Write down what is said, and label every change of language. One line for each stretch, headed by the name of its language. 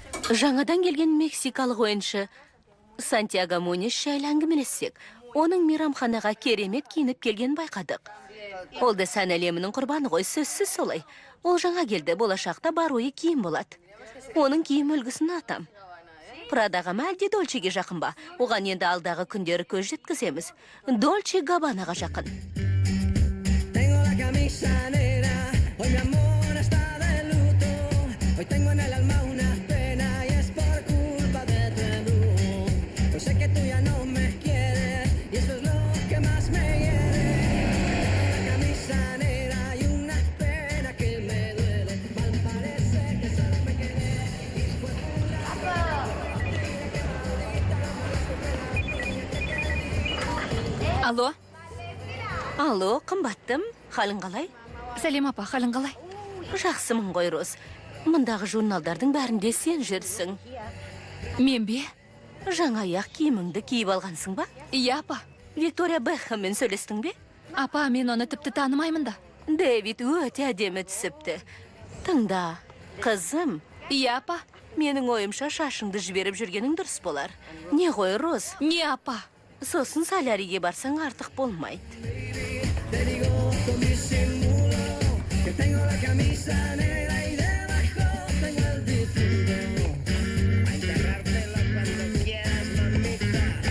Kazakh: Жаңадан келген мексикалық ойыншы Сантьяго Мунис жайлы әңгімелессек, оның мейрамханаға керемет киініп келген байқадық. Ол да сән әлемінің құрбаны ғой, сөзсіз солай. Ол жаңа келді, болашақта бар ойы киім болады. Оның киім үлгісін атам. Прадаға ма әлде Дольчеге жақын ба? Оған енді алдағы күндері көз жеткіземіз. Дольче Габбанаға жақын.
Spanish: Tengo la camisa negra, hoy mi amor está de luto. Hoy tengo en el alma una pena y es por culpa de tu embrujo. Yo sé que tú ya no me quieres y eso es lo que más me hiere. La camisa negra y una pena que me duele. Mal parece que solo me quedé y fue
Kazakh: Алло, Алло, қымбаттым, халің қалай? сәлем апа, халің қалай? Жақсымын ғой, Роз. Мұндағы журналдардың бәрінде сен жүрсің. Мен бе? Жаңа аяқ киіміңді киіп алғансың ба? Иә апа. Виктория Бекхэммен сөйлестің бе? Апа, мен оны тіпті танымаймын да. Дэвид өте әдемі түсіпті. Тыңда, қызым, Иә, апа. менің ойымша шашыңды жіберіп жүргенің дұрыс болар. Не ғой, Роз? Не, апа? Сосын соляриге барсаң артық болмайды.
Spanish: Te digo con disimulo que tengo la camisa negra y debajo tengo el difunto. A enterrártelo cuando quieras, mamita.